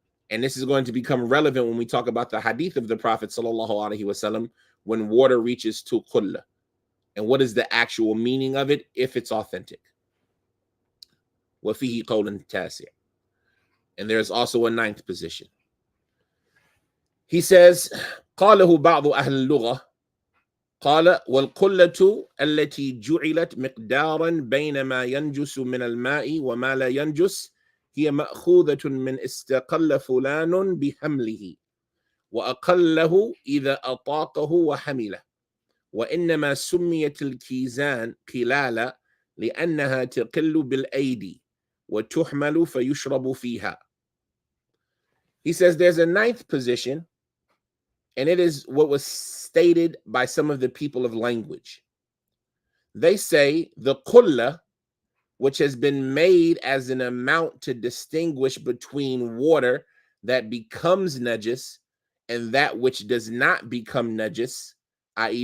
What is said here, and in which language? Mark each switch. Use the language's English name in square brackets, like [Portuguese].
[English] And this is going to become relevant when we talk about the hadith of the Prophet sallallahu alaihi wasallam, when water reaches to kulla, and what is the actual meaning of it if it's authentic. [Arabic] وَفِيهِ قَوْلٌ تَاسِعٌ. [English] And there's also a ninth position. He says, [Arabic] قاله بعض أهل اللغة قال والقلة التي جعلت مقدارا بين ما ينجس من الماء وما لا ينجس هي مأخوذة من استقل فلان بحمله وأقله إذا أطاقه وحمله وإنما سميت الكيزان قلالة لأنها تقل بالأيدي وتحمل فيشرب فيها. [English] He says there's a ninth position, and it is what was stated by some of the people of language. They say the kulla, which has been made as an amount to distinguish between water that becomes najis and that which does not become najis, i.e.